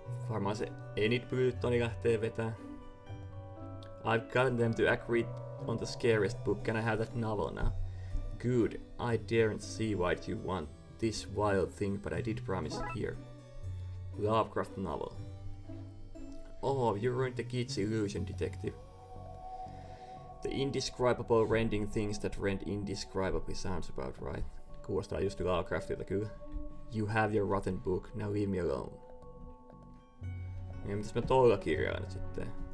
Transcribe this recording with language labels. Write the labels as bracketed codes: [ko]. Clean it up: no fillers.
[fi] Varmaan se Enid Blytoni lähtee vetää. [en] I've gotten them to agree on the scariest book. Can I have that novel now? Good. I daren't see why you want this wild thing, but I did promise here. Lovecraft novel. Oh, you ruined the kid's illusion, detective. The indescribable rending things that rend indescribably sounds about right. [fi] Kuulostaa just Lovecraftilta kyllä. [en] You have your rotten book, now leave me alone. [fi] Ja mitäs mä toilla kirjaa nyt sitten?